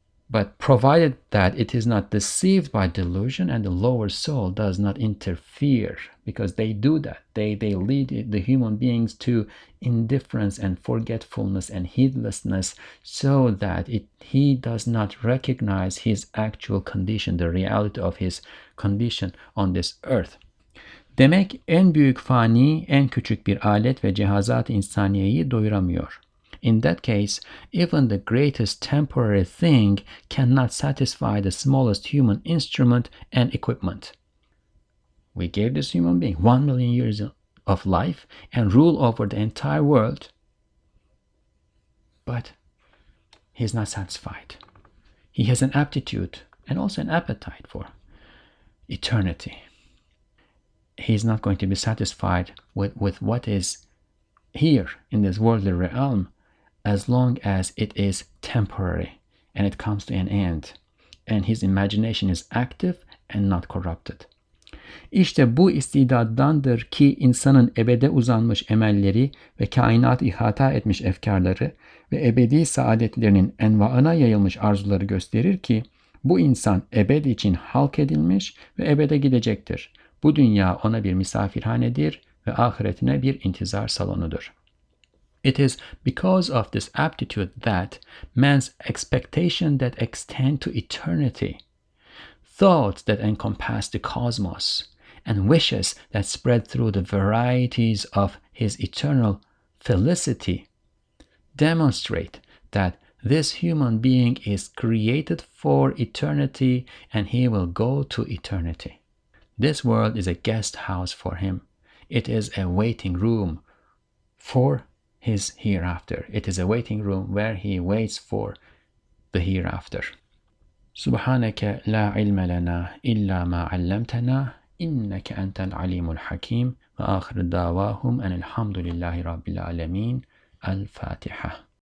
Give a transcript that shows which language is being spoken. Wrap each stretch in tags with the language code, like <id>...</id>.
<en>But provided that it is not deceived by delusion and the lower soul does not interfere, because they do that. They lead the human beings to indifference and forgetfulness and heedlessness, so that he does not recognize his actual condition, the reality of his condition on this earth.</en> <tr>Demek en büyük fani en küçük bir alet ve cihazat insaniyeyi doyuramıyor.</tr> <en>In that case, even the greatest temporary thing cannot satisfy the smallest human instrument and equipment. We gave this human being 1,000,000 years of life and rule over the entire world, but he's not satisfied. He has an aptitude and also an appetite for eternity. He's not going to be satisfied with what is here in this worldly realm, as long as it is temporary and it comes to an end, and his imagination is active and not corrupted.</en> <tr>İşte bu istidaddandır ki insanın ebede uzanmış emelleri ve kainat ihata etmiş efkarları ve ebedi saadetlerinin envaına yayılmış arzuları gösterir ki bu insan ebed için halk edilmiş ve ebede gidecektir. Bu dünya ona bir misafirhanedir ve ahiretine bir intizar salonudur.</tr> <en>It is because of this aptitude that man's expectation that extend to eternity, thoughts that encompass the cosmos, and wishes that spread through the varieties of his eternal felicity demonstrate that this human being is created for eternity and he will go to eternity. This world is a guest house for him. It is a waiting room for his hereafter. It is a waiting room where he waits for the hereafter.</en> <ar>سبحانك لا علم لنا إلا ما علمتنا إنك أنت العليم الحكيم وآخر دعواهم أن الحمد لله رب العالمين. الفاتحة.</ar>